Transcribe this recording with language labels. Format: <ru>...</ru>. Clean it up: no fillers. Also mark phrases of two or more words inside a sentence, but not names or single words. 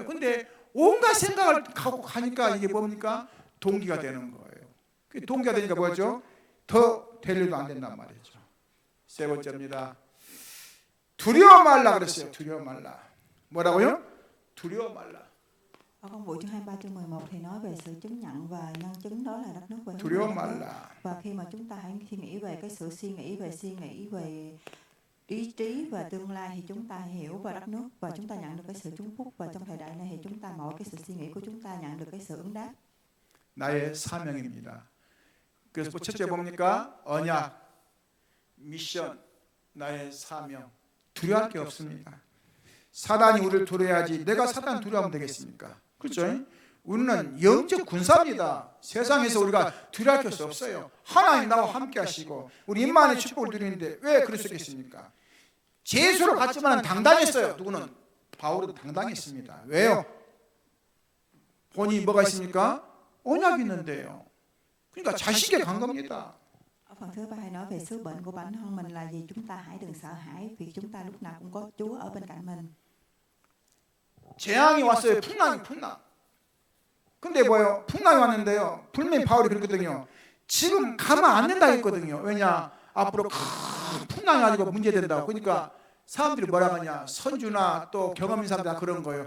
<ko>근데 온갖 생각을 갖고 가니까 이게 뭡니까? 동기가 되는 거예요. 그 동기가 되니까 뭐죠? 더 될 일도 안 된단 말이죠. 세 번째입니다. 두려워 말라 그랬어요. 두려워 말라. 뭐라고요? 두려워 말라.</ko> <vi>Ở công vụ chương 23 chương 11 thì nói về sự chứng nhận và nhân chứng đó là đất nước và hướng</vi> <ko>두려워</ko> <vi>về đất nước.</vi> <ko>말라.</ko> <vi>Và khi mà chúng ta hãy suy nghĩ về cái sự suy nghĩ về ý chí và tương lai thì chúng ta hiểu về đất nước và chúng ta nhận được cái sự chúc phúc, và trong thời đại này thì chúng ta mọi cái sự suy nghĩ của chúng ta nhận được cái sự ứng đáp.</vi> <ko>나의 사명입니다. 그래서 첫째 뭡니까? 언약, 미션, 나의 사명. 두려워할 게 없습니다. 사단이 우리를 두려워야지 내가 사단 두려워하면 되겠습니까? 그렇죠? 우리는 영적 군사입니다. 세상에서 우리가 두려워할 게 없어요. 하나님 나와 함께 하시고 우리 임마의 축복을 누리는데 왜 그럴 수 있겠습니까? 제수로 갔지만 당당했어요. 누구는? 바울도 당당했습니다. 왜요? 본인이 뭐가 있습니까? 언약이 있는데요. 그러니까 자신 있게 간 겁니다.</ko> <vi>Ở phần thứ ba nói về sứ mệnh của bản thân mình là gì? Chúng ta hãy đừng sợ hãi vì chúng ta lúc nào cũng có Chúa ở bên cạnh mình.</vi> <ko>재앙이 왔어요. 풍랑. 근데 뭐예요? 풍랑이 왔는데요. 분명히 바울이 그랬거든요. 지금 가면 안 된다 했거든요. 왜냐? 앞으로 큰 풍랑이 가지고 문제된다고. 그러니까 사람들이 뭐라 하냐? 선주나 또 경험 있는 사람들 다 그런 거예요.</ko>